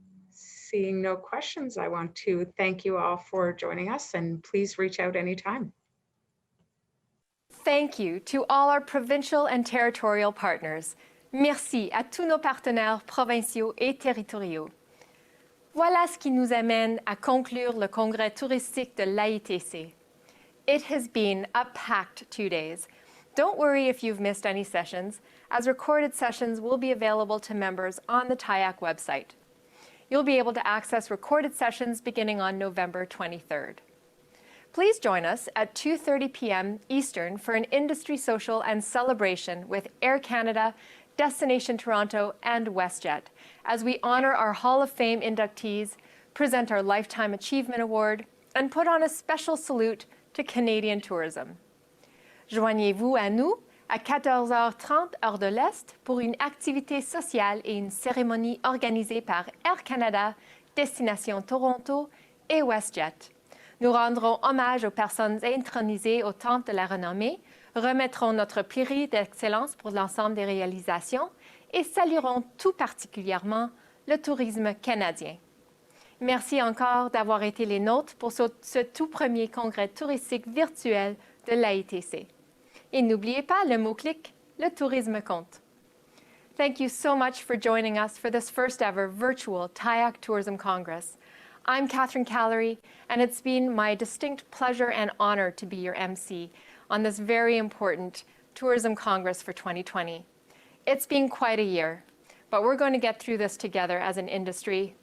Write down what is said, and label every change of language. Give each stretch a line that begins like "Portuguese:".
English: Seeing no questions, I want to thank you all for joining us, and please reach out anytime. Thank you to all our provincial and territorial partners.
French: Merci à tous nos partenaires provinciaux et territoriaux. Voilà ce qui nous amène à conclure le Congrès touristique de l'AITC.
English: It has been a packed 2 days. Don't worry if you've missed any sessions, as recorded sessions will be available to members on the TIAC website. You'll be able to access recorded sessions beginning on November 23rd. Please join us at 2:30 p.m. Eastern for an industry social and celebration with Air Canada, Destination Toronto, and WestJet, as we honor our Hall of Fame inductees, present our Lifetime Achievement Award, and put on a special salute to Canadian tourism.
French: Joignez-vous à nous à 14h30 heure de l'Est pour une activité sociale et une cérémonie organisée par Air Canada, Destination Toronto et WestJet. Nous rendrons hommage aux personnes intronisées au Temple de la Renommée, remettrons notre prix d'excellence pour l'ensemble des réalisations et saluerons tout particulièrement le tourisme canadien. Merci encore d'avoir été les nôtres pour ce tout premier congrès touristique virtuel de l'AITC. Et n'oubliez pas le mot-clic, le tourisme compte.
English: Thank you so much for joining us for this first ever virtual TIAC Tourism Congress. I'm Catherine Callery, and it's been my distinct pleasure and honor to be your MC on this very important Tourism Congress for 2020. It's been quite a year, but we're going to get through this together as an industry.